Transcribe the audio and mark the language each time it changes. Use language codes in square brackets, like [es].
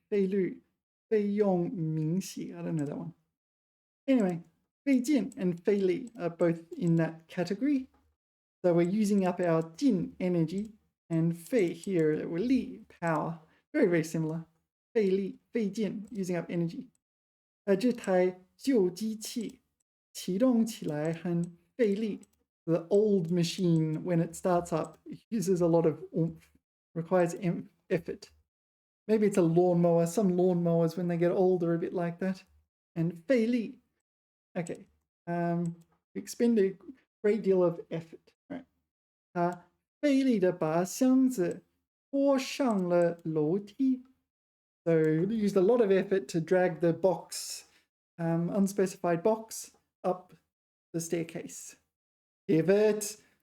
[zh] 费率.费用明细. [en] I don't know that one. Anyway, 费劲 and 费力 are both in that category. So we're using up our 劲 energy, and 费 here, we're 力 power. Very, very similar. 费力, 费劲, using up energy. [zh] 这台旧机器启动起来很费力. [en] The old machine, when it starts up, uses a lot of oomph, requires effort. Maybe it's a lawnmower. Some lawnmowers, when they get old, are a bit like that. And 费力.Okay. Expend a great deal of effort. Right. [zh] 他费力的把箱子拖上了楼梯. [en] So used a lot of effort to drag the box, unspecified box, up the staircase. Give it.